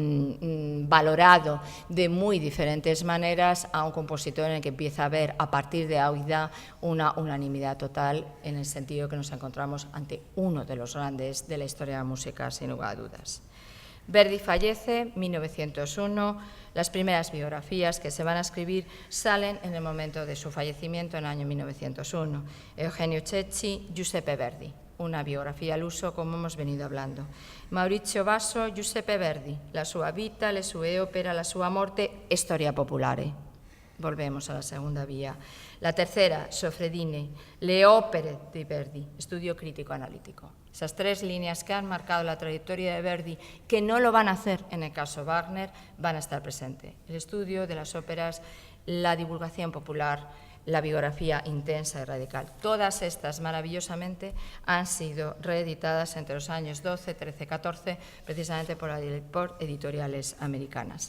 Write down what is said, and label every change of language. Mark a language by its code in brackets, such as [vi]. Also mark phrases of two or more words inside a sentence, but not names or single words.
[es] valorado de muy diferentes maneras a un compositor en el que empieza a ver a partir de Aida una unanimidad total en el sentido que nos encontramos ante uno de los grandes de la historia de la música, sin lugar a dudas. Verdi fallece en 1901, las primeras biografías que se van a escribir salen en el momento de su fallecimiento en el año 1901. Eugenio Cecchi, Giuseppe Verdi, una biografía al uso como hemos venido hablando. Maurizio Basso, Giuseppe Verdi, la sua vita, le sue opere, la sua morte, storia popolare. Volvemos a la segunda vía. La tercera, Soffredini, le opere di Verdi, estudio crítico analítico. Esas 3 líneas que han marcado la trayectoria de Verdi, que no lo van a hacer en el caso Wagner, van a estar presentes. El estudio de las óperas, la divulgación popular, la biografía intensa y radical. Todas estas, maravillosamente, han sido reeditadas entre los años 12, 13, 14, precisamente por editoriales americanas.